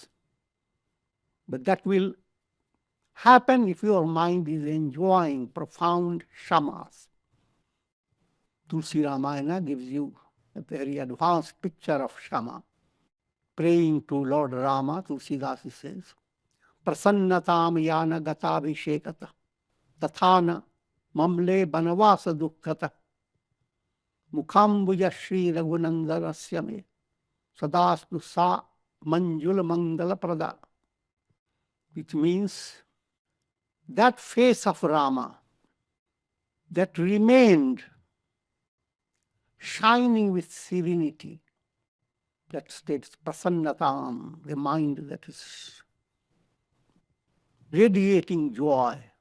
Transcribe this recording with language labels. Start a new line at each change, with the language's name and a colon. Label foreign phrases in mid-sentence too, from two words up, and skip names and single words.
English: But that will happen if your mind is enjoying profound shamas. Tulsi Ramayana gives you a very advanced picture of shama. Praying to Lord Rama, Tulsidas says,
Sanskrit: Prasannatam yana gatabhishekata, tathana mamle banavasa dukkhata, mukhambuja shri raghunandanasya me, sadastu sa manjula mangala prada.
English: Which means that face of Rama that remained shining with serenity, that states prasannatam, the mind that is radiating joy.